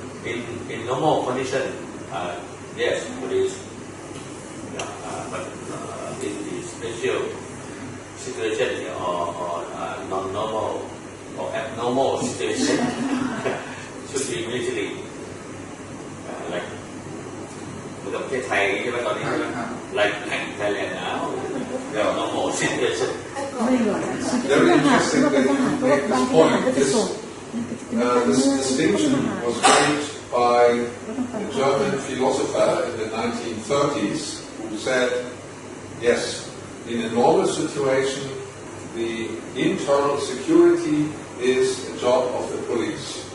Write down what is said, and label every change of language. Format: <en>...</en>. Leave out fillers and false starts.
<en>In normal condition, yes, police, but in the special situation or non-normal or abnormal situation should be military. Like</en> <th>เหมือนกับประเทศไทยใช่ไหมตอนนี้</th> <en>like Thailand now, normal situation.</en> <th>ไม่หรอกทหารที่ว่าเป็นทหารเพราะว่าบางที่ทหารก็จะส่ง</th> <en>This distinction was made by a German philosopher in the 1930s who said, yes, in a normal situation, the internal security is a job of the police.</en>